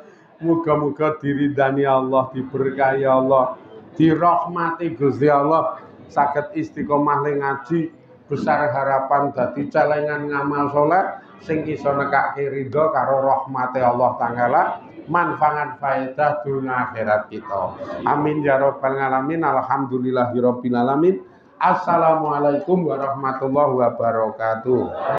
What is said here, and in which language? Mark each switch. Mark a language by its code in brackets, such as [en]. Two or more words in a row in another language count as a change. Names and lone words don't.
[jv] Muga-muga diridani Allah, diberkahi Allah, dirahmati Gusti Allah, saged istiqomah ning ngaji, besar harapan dadi celengan ngamal saleh sing iso nekake ridho karo rahmate Allah taala, manfaat faedah dunya akhirat kita. [ar] آمين يا رب العالمين. الحمد لله رب العالمين. السلام عليكم ورحمة الله وبركاته.